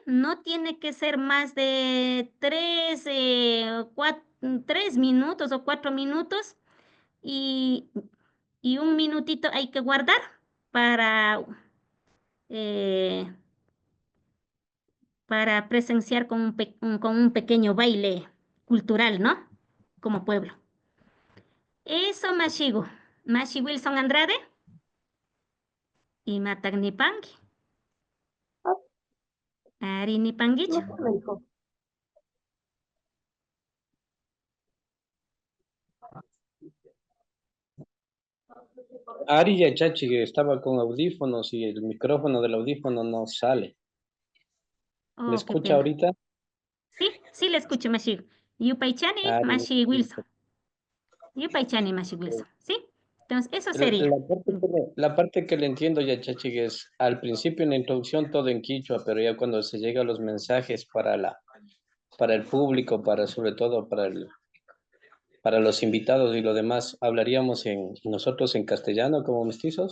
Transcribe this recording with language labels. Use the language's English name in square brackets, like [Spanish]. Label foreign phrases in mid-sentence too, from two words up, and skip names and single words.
[Spanish] No tiene que ser más de 3 minutos o 4 minutos y un minutito hay que guardar para, eh, para presenciar con un pequeño baile cultural, ¿no? Como pueblo. Eso, Mashigu. Mashi Wilson Andrade y Matagnipangi. [Quechua] Ari Nipanguicho. Ari Yachachi [Spanish] que estaba con audífonos y el micrófono del audífono no sale. Oh, ¿Me qué escucha pena. ahorita? Sí, le escucho, [Quechua] Mashigu. Yupaichani, Ari, Mashi Wilson. Yupaichani, Mashi Wilson. ¿Sí? [Spanish] Entonces, eso sería. La parte que le entiendo, Yachachi, es al principio en la introducción todo en quichua, pero ya cuando se llega a los mensajes para el público, sobre todo para los invitados y lo demás, hablaríamos nosotros en castellano como mestizos.